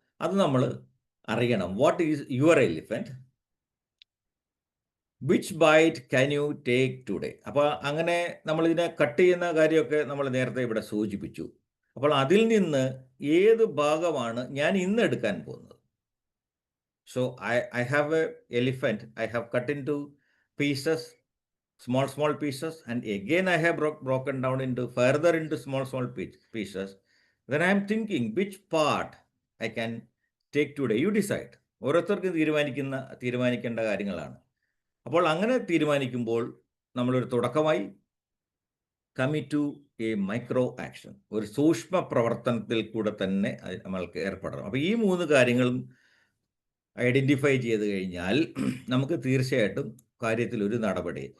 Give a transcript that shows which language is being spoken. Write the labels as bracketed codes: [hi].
[ml] അത് നമ്മൾ അറിയണം. [en] What is your elephant, which bite can you take today. [ml] അപ്പോൾ അങ്ങനെ നമ്മളിതിനെ കട്ട് ചെയ്യുന്ന കാര്യമൊക്കെ നമ്മൾ നേരത്തെ ഇവിടെ സൂചിപ്പിച്ചു. അപ്പോൾ അതിൽ നിന്ന് ഏത് ഭാഗമാണ് ഞാൻ ഇന്ന് എടുക്കാൻ പോകുന്നത്? [en] So I have a elephant. I have cut into pieces, small pieces, and again I have broken down further into small pieces. Then I am thinking which part I can take today. You decide. [ml] ഓരോരുത്തർക്കും തീരുമാനിക്കേണ്ട കാര്യങ്ങളാണ്. അപ്പോൾ അങ്ങനെ തീരുമാനിക്കുമ്പോൾ നമ്മളൊരു തുടക്കമായി [en] commit to a micro action, [ml] ഒരു സൂക്ഷ്മ പ്രവർത്തനത്തിൽ കൂടെ തന്നെ നമ്മൾക്ക് ഏർപ്പെടണം. അപ്പോൾ ഈ 3 കാര്യങ്ങളും ഐഡൻറ്റിഫൈ ചെയ്ത് കഴിഞ്ഞാൽ നമുക്ക് തീർച്ചയായിട്ടും കാര്യത്തിൽ ഒരു നടപടി.